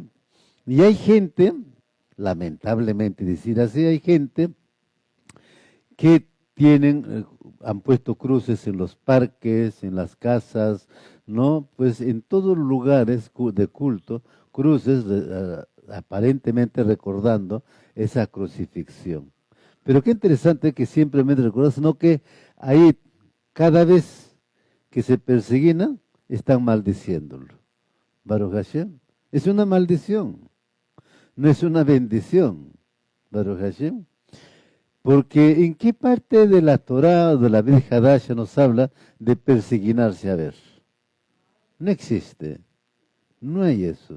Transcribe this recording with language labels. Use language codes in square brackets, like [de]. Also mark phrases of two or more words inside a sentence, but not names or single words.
[es] Y hay gente, lamentablemente decir así, hay gente que han puesto cruces en los parques, en las casas, ¿no? Pues en todos los lugares de culto, cruces aparentemente recordando esa crucifixión. Pero qué interesante que simplemente recordar, sino que ahí cada vez que se persignan, están maldiciéndolo. [he] ברוך השם, [es] es una maldición, no es una bendición. [he] ברוך השם. [es] Porque ¿en qué parte de la Torá o de la Brit Hadasha nos habla de persignarse a ver? No existe, no hay eso.